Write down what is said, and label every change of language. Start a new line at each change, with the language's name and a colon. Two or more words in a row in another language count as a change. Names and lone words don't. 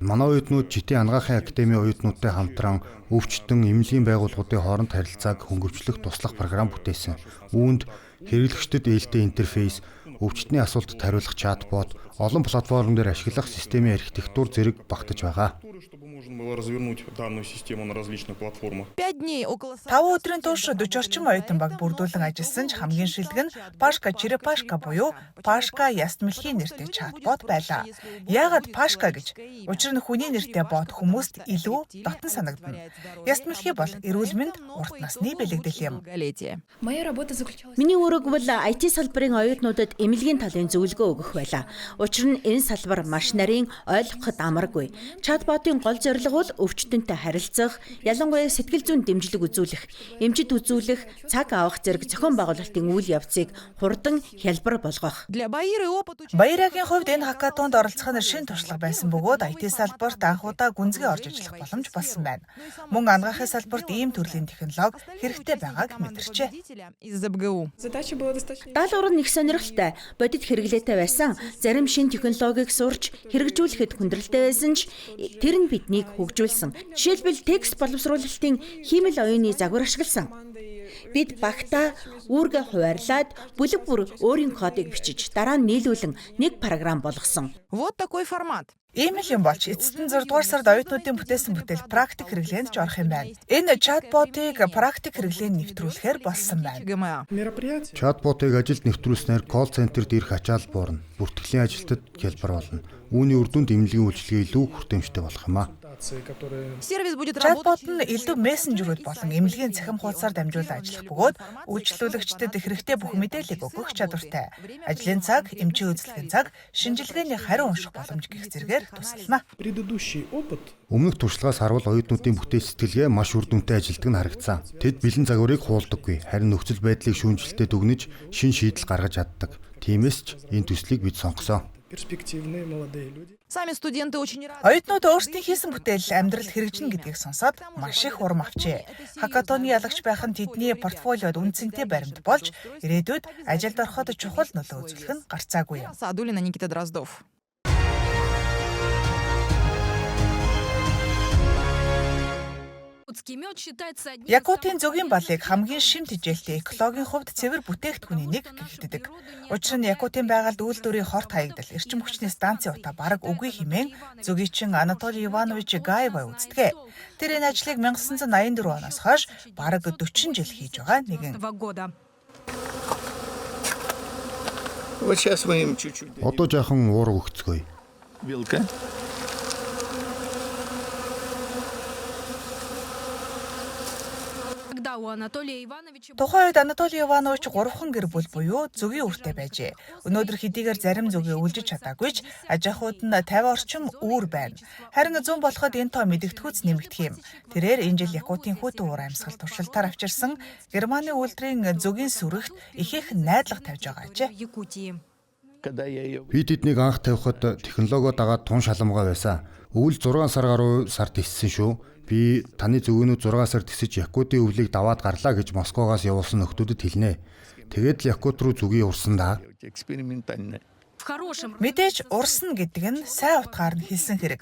Mongolian: Манай оюутнууд Житийн ангаахын академийн оюутнуудтай хамтран өвчтөн эмнэлгийн байгууллагуудын хооронд харилцааг хөнгөвчлөх туслах програм бүтээсэн. Үүнд хэрэглэгчдэд ээлтэй интерфейс, өвчтний асуултад хариулах чатбот, олон платформ дээр ашиглах системийн архитектур зэрэг багтаж байгаа.
Russian: Должен был развернуть данную систему на различных платформах. 5 дней около
Mongolian: 5 өдрийн турш 40 орчим оюутан баг бүрдүүлэн ажилласан ч хамгийн шилдэг нь Пашка Черепашка буюу Пашка Ястмэлхийн нэртэй чатбот байлаа. Яагаад Пашка гэж? Учир нь хүний нэртэй бот хүмүүст илүү дотн санагдана. Ястмэлхий бол эрүүл мэнд, урт насны бэлэгдэл юм. Миний үүрэг бол IT салбарын оюутнуудад эмнэлгийн талын зөвлөгөө өгөх байлаа. Учир нь энэ салбар маш нарийн, ойлгоход амаргүй. Чатботын гол зорилго бол өвчтөнтэй харилцах, ялангуяа сэтгэл зүйн дэмжлэг үзүүлэх, эмчит үзүүлэх, цаг авах зэрэг зохион байгуулалтын үйл явцыг хурдан хялбар болгох.
Russian: для Баиры опыт
Mongolian: Баярагийн хувьд энэ хакатонд оролцох нь шин туршлага байсан бөгөөд IT салбарт анх удаа гүнзгий орж ажиллах боломж болсон байна. Мөн анагаахын салбарт ийм төрлийн технологи хэрэгтэй байгааг мэдэрчээ.
Russian: из ЗБГУ.
Mongolian: Даалгавар нь их сонирхолтой, бодит хэрэглээтэй байсан, зарим шин технологиг сурч хэрэгжүүлэхэд хүндрэлтэй байсан ч тэр нь биднийг хөгжүүлсэн. Жишээлбэл текст боловсруулалтын хиймэл оюуны загвар ашигласан. Бид багтаа үүргээ хуваарлаад бүлэг бүр өөрийн кодыг бичиж дараа нь нийлүүлэн нэг програм болгосон.
Russian: Вот такой формат.
Mongolian: Ийм л юм болж эцэст нь 6 дугаар сард оюутнуудын бүтээсэн бүтээл практик хэрэглээнд ч орох юм байна. Энэ чатботыг практик хэрэглээнд нэвтрүүлэхээр болсон байна. ГМА. Чатботыг ажилд нэвтрүүлснээр колл центрт ирэх ачаал буурна. Бүртгэлийн ажилтнад хялбар болно. Үүний үр дүнд эмнэлгийн үйлчилгээ илүү хүртээмжтэй болох юм аа.
Russian: Сервис будет
Mongolian: Чатбот
Russian: работать.
Mongolian: нь элдв мессенжерүүд болон эмнэлгийн цахим хуудасаар дамжуулан ажиллах бөгөөд үйлчлүүлэгчдэд хэрэгтэй бүх мэдээллийг өгөх чадвартай. Ажлын цаг, эмчийн үзлэгийн цаг, шинжилгээний хариу унших боломж гэх зэргээр тусална. Өмнөх туршлагаас харвал оюутнуудын бүтээл сэтгэлгээ маш үр дүнтэй ажилтдаг нь харагдсан. Тэд бэлэн загварыг хуулдаггүй, харин нөхцөл байдлыг шүүмжилтээ дүгнэж шин шийдэл гаргаж чаддаг. Тиймээс ч энэ төслийг бид сонгосон.
Russian: Сами студенты очень рады.
Mongolian: Оюутнууд өөрсдийн хийсэн бүтээл амьдралд хэрэгжинэ гэдгийг сонсоод маш их урам авчээ. Хакатоны ялагч байх нь тэдний портфолиод үнцэнтэй баримт болж ирээдүйд ажилд ороход чухал нөлөө үзүүлэх нь гарцаагүй юм. Саадулина Никита Дроздов. Якутын зөгийн балыг хамгийн шимт хичээлтэй экологийн хувьд цэвэр бүтээгдэхүүний нэг гэгддэг. Учир нь Якутын байгальд үйлдвэрийн хорт хаягдал, эрчим хүчний станцын утаа бараг үгүй хэмээн зөгийчин Анатолий Иванович Гаевой үздэг. Тэр энэ ажлыг 1984 оноос хойш бараг 40 жил хийж байгаа нэгэн.
Russian: Вот сейчас мы им чуть-чуть
Mongolian: Одоо жаахан уурга өгцгөөе.
Russian: вилка.
Mongolian: Тухайн үед Анатолий Иванович 3хан гэр бүл буюу зөгийн үртэй байжээ. Өнөөдөр хэдийгээр зарим зөгийг үлжиж чадаагүй ч аж ахуйд нь 50 орчим үүр байна. Харин зүүн болоход энэ тоо мэдэгдэхүйц нэмэгдэх юм. Тэрээр энэ жил Якутын хүйтэн уур амьсгал туршилтаар авчирсан Германы үйлдвэрийн зөгийн сүрэгт ихээхэн найдлага тавьж байгаа ажээ.
Russian: Когда я ее
Mongolian: Би тэднийг анх тавихад технологио дагаад тун шаламгаа байсан. Өвөл 6 сар гаруй сар тиссэн шүү. Би таны зөвгөнүүд 6 сар тисэж Якутын өвлийг даваад гарлаа гэж Москвагаас явуулсан нөхдүүдэд хэлнэ. Тэгээд л Якут руу зүгийг урсан да.
Russian: экспериментально.
Mongolian: Мэдээж урсна гэдэг нь сайн утгаар нь хэлсэн хэрэг.